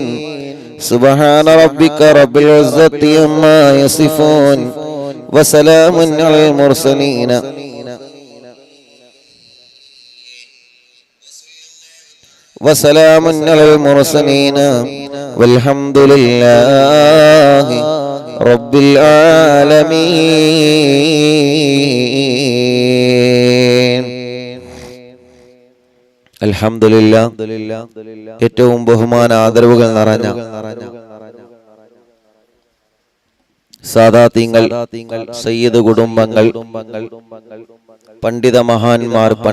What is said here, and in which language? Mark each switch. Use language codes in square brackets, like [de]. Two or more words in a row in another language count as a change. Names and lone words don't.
[ar] سبحان ربك رب العزة عما يصفون وسلام على المرسلين والحمد لله رب العالمين. الحمد لله. [ml] ഏറ്റവും ബഹുമാന ആദരവുകൾ നിറഞ്ഞ സാദാതീങ്ങൾ, സയ്യിദ് കുടുംബങ്ങൾ, പണ്ഡിത മഹാന്മാർ, പണ്ഡിത കുടുംബങ്ങൾ, അറിവിന്നിലാവിന്റെ പരിശുദ്ധമായ മജ്ലിസിൽ